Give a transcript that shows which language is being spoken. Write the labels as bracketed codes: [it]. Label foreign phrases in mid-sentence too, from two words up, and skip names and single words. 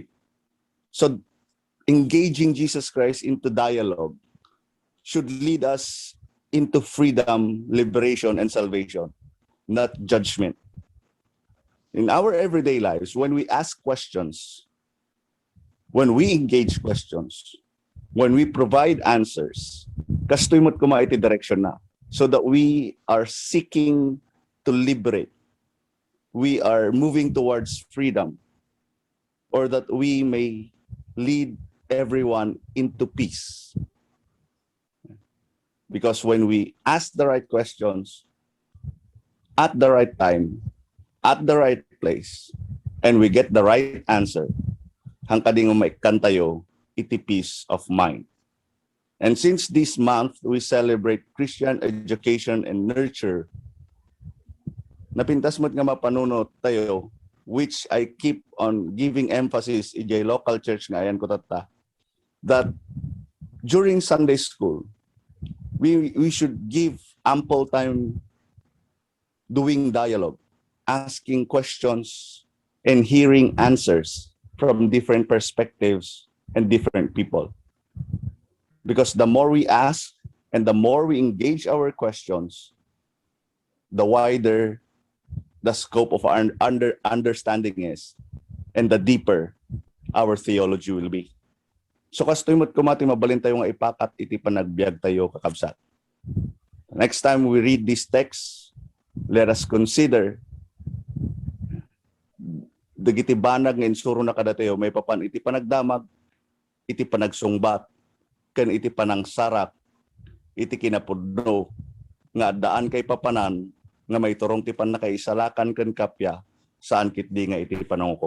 [en] So engaging Jesus Christ into dialogue should lead us into freedom, liberation, and salvation, not judgment. In our everyday lives, when we ask questions, when we engage questions, when we provide answers, [ilo] kastoy mo't kuma iti direction na, [en] so that we are seeking to liberate. We are moving towards freedom, or that we may lead everyone into peace. Because when we ask the right questions, at the right time, at the right place, and we get the right answer, [ilo] hangkading umaikan tayo, iti [en] peace of mind. And since this month, we celebrate Christian education and nurture, [ilo] napintas mo't nga mapanunot tayo, [en] which I keep on giving emphasis in the local church [ilo] nga ayan ko tata, [en] that during Sunday school, we should give ample time doing dialogue, asking questions and hearing answers from different perspectives and different people. Because the more we ask and the more we engage our questions, the wider the scope of our understanding is, and the deeper our theology will be. [ilo] So kastoy mo't kumati mabalin tayo nga ipakat iti panagbiag tayo kakabsat. [en] Next time we read this text, let us consider [ilo] dagiti banag nga insuro na kada tayo may papan iti panagdamag, iti panagsungbat, ken iti panangsarak, iti kinapudno nga daan kay papanan nga may turong ti pan nakaisalakan ken kapya saan kitdi nga iti panangukom.